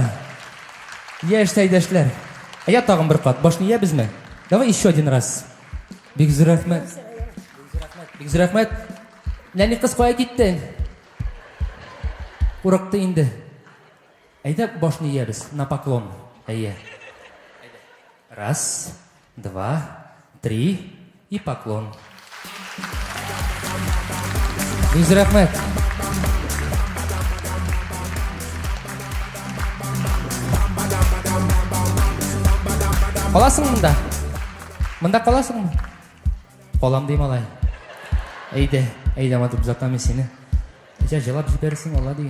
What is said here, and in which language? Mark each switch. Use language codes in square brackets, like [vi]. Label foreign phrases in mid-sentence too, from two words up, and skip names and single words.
[tt] Яшь сәйдәшләр. Я тагын бер кат. Башны ябызмы? [ru] Давай еще один раз. [tt] Бик зур рәхмәт. Бик зур рәхмәт. Нәни кыз кая китте? Уракты инде. Әйдә башны ябыз. [ru] На поклон. Әйе. Раз, два, три и поклон. [tt] Бик рәхмәт. [kk] Қаласың мұнда? Мұнда қаласың мы? Қалам дейм алай. Әйде, матып ұзатамын сені. Жылап жіберсің ола деген.